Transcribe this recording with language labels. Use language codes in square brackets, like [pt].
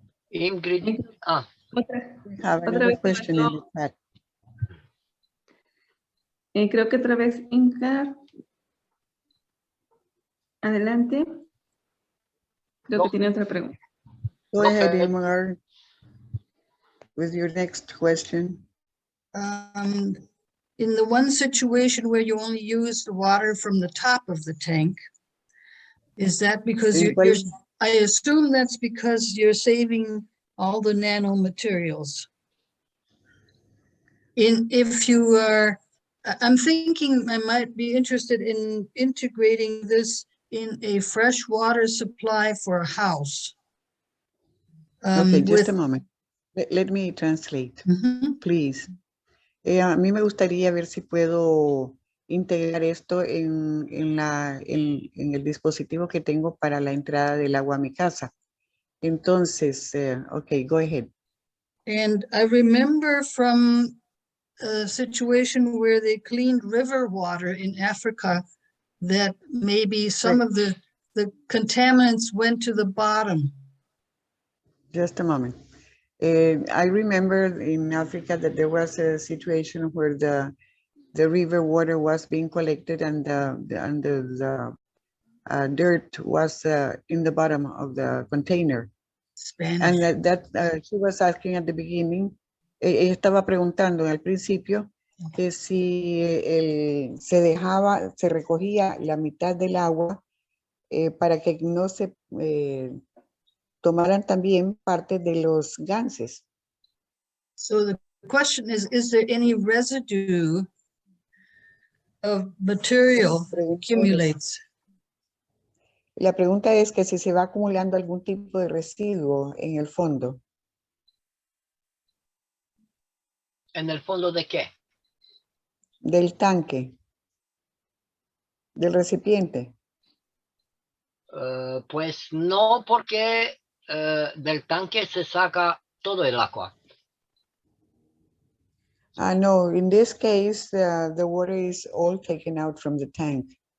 [en] Ingrid. [es] Otra vez [en] question in the chat. [es] Creo que otra vez Ingrid. Adelante. Creo que tiene otra pregunta. [en] Go ahead, Ingrid, with your next question. In the one situation where you only use the water from the top of the tank, is that because I assume that's because you're saving all the nanomaterials. If you are, I'm thinking I might be interested in integrating this in a fresh water supply for a house. Okay, just a moment. Let me translate, please. [es] A mí me gustaría ver si puedo integrar esto en el dispositivo que tengo para la entrada del agua a mi casa. [en] Entonces, okay, go ahead. And I remember from a situation where they cleaned river water in Africa that maybe some of the contaminants went to the bottom. Just a moment. I remember in Africa that there was a situation where the river water was being collected and the dirt was in the bottom of the container. Spanish. And that she was asking at the beginning, [es] ella estaba preguntando al principio que si se recogía la mitad del agua para que no se tomaran también parte de los ganses. [en] So the question is there any residue of material accumulates? [es] La pregunta es que si se va acumulando algún tipo de residuo en el fondo. ¿En el fondo de qué? Del tanque, del recipiente. Pues no, porque del tanque se saca todo el agua. [en] No, in this case, the water is all taken out from the tank.